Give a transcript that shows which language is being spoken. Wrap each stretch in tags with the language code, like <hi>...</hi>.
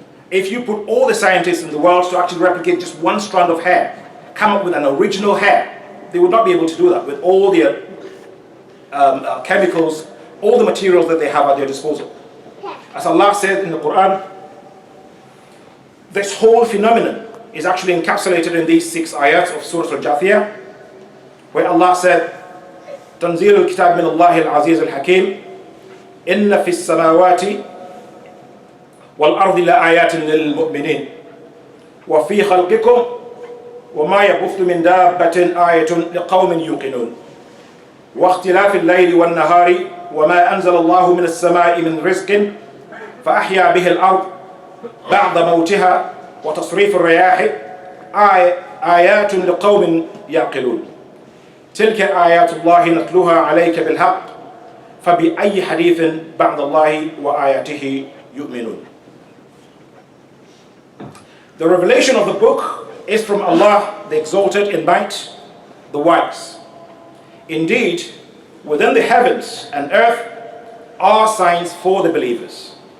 <en>If you put all the scientists in the world to actually replicate just one strand of hair, come up with an original hair, they would not be able to do that with all the chemicals, all the materials that they have at their disposal. As Allah said in the Quran, this whole phenomenon is actually encapsulated in these 6 ayats of Surah Al-Jathiyah, where Allah said,</en> <ar>تنزيل الكتاب من الله العزيز الحكيم إن في السماوات والأرض لآيات للمؤمنين وفي خلقكم وما يبث من دابة آية لقوم يوقنون واختلاف الليل والنهار وما أنزل الله من السماء من رزق فأحيا به الأرض بعد موتها وتصريف الرياح آيات لقوم يعقلون تلك آيات الله نتلوها عليك بالحق فبأي حديث بعد الله وآياته يؤمنون.</ar> <en>The revelation of the book is from Allah, the Exalted in might, the Wise. Indeed, within the heavens and earth are signs for the believers.</en>